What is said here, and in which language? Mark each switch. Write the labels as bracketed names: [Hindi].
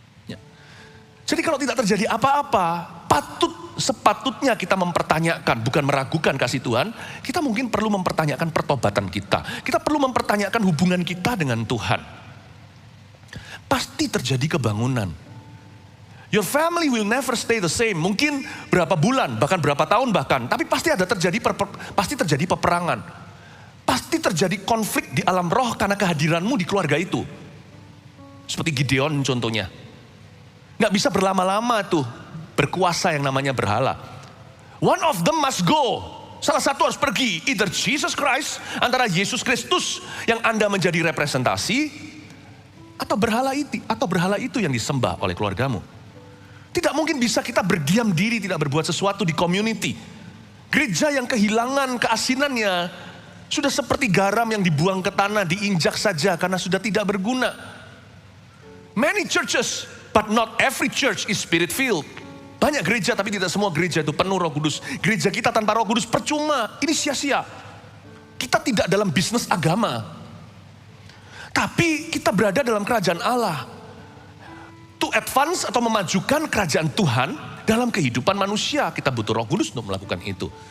[Indonesian] Ya. Jadi kalau tidak terjadi apa-apa, sepatutnya kita mempertanyakan, bukan meragukan kasih Tuhan. Kita mungkin perlu mempertanyakan pertobatan kita. Kita perlu mempertanyakan hubungan kita dengan Tuhan. Pasti terjadi kebangunan. [English] Your family will never stay the same. [Indonesian] Mungkin berapa bulan, bahkan berapa tahun bahkan. Tapi pasti terjadi peperangan. Pasti terjadi konflik di alam roh karena kehadiranmu di keluarga itu. Seperti Gideon contohnya. Nggak bisa berlama-lama tuh berkuasa yang namanya berhala. [English] One of them must go. [Indonesian] Salah satu harus pergi. Either Jesus Christ, antara Yesus Kristus yang Anda menjadi representasi, atau berhala itu yang disembah oleh keluargamu. Tidak mungkin bisa kita berdiam diri, tidak berbuat sesuatu di community. Gereja yang kehilangan keasinannya sudah seperti garam yang dibuang ke tanah, diinjak saja karena sudah tidak berguna. [English] Many churches, but not every church is spirit-filled. [Indonesian] Banyak gereja, tapi tidak semua gereja itu penuh Roh Kudus. Gereja kita tanpa Roh Kudus percuma, ini sia-sia. Kita tidak dalam bisnis agama. Tapi kita berada dalam kerajaan Allah. [English] To advance [Indonesian] atau memajukan kerajaan Tuhan dalam kehidupan manusia, kita butuh Roh Kudus untuk melakukan itu.